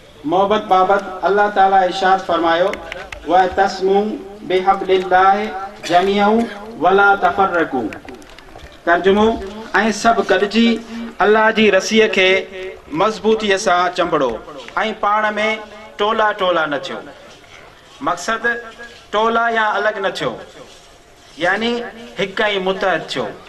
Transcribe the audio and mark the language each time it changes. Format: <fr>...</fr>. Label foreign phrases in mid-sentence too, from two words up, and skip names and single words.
<sd>محبت بابت الله تعاليٰ ارشاد فرمايو،</sd> <ar>"واعتصموا بحبل الله جميعا ولا تفرقوا."</ar> <sd>ترجمو، "۽ سڀ گڏجي الله جي رسيءَ کي مضبوطيءَ سان چنبڙو ۽ پاڻ ۾ ٽولا ٽولا نه ٿيو." مقصد ٽولا يا الڳ نه ٿيو، يعني هڪ ئي متحد ٿيو.</sd>